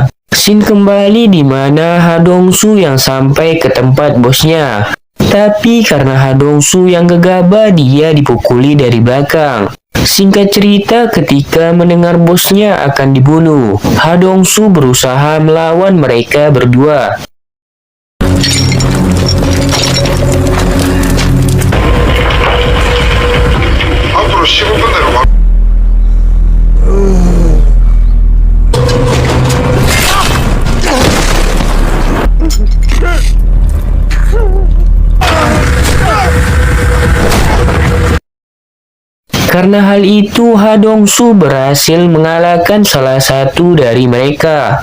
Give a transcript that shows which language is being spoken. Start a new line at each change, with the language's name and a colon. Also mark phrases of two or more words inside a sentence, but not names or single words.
Indonesian: Scene kembali di mana Ha Dong-soo yang sampai ke tempat bosnya. Tapi karena Ha Dong-soo yang gegabah, dia dipukuli dari belakang. Singkat cerita, ketika mendengar bosnya akan dibunuh, Ha Dong-soo berusaha melawan mereka berdua.
Korean: 앞으로 15분 내로 가.
Indonesian: Karena hal itu, Ha Dong-soo berhasil mengalahkan salah satu dari mereka.